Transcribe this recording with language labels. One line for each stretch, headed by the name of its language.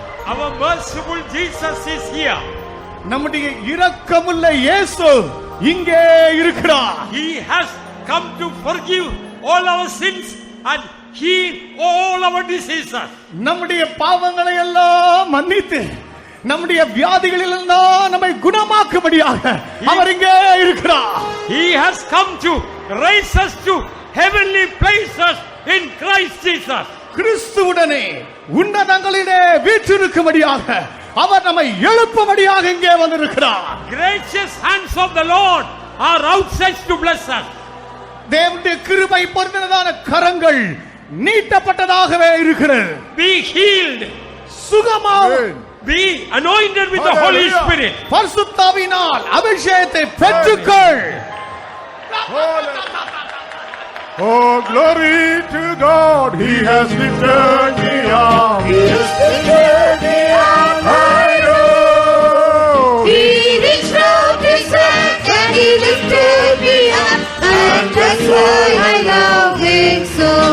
English: Our merciful Jesus is here.
Tamil: நம்முடைய இரக்கமுள்ள இயேசு இங்கே இருக்கிறார்.
English: He has come to forgive all our sins and heal all our diseases.
Tamil: நம்முடைய பாவங்களை எல்லாம் மன்னித்து நம்முடைய வியாதிகளில் நம்மை குணமாக்கும்படியாக அவர் இங்கே இருக்கிறார்.
English: He has come to raise us to heavenly places in Christ Jesus.
Tamil: கிறிஸ்துவுடனே உன்னதங்களிலே வீற்றிருக்கும்படியாக அவர் நம்மை எழுப்பும்படியாக இங்கே வந்திருக்கிறார்.
English: Gracious hands of the Lord are outstretched to bless us.
Tamil: தேவனுடைய கிருபை பொருந்தினதான கரங்கள் நீட்டப்பட்டதாகவே இருக்கிறது.
English: Be healed.
Tamil: சுகமாவும்.
English: Be anointed with the Holy Spirit.
Tamil: பரிசுத்தாவினால் அபிஷேகத்தை பெற்றுக்கொள்.
English: Oh, glory to God, He has lifted me up. He has lifted me up. I know. He reached out His hand and He lifted me up, and that's why I love Him so.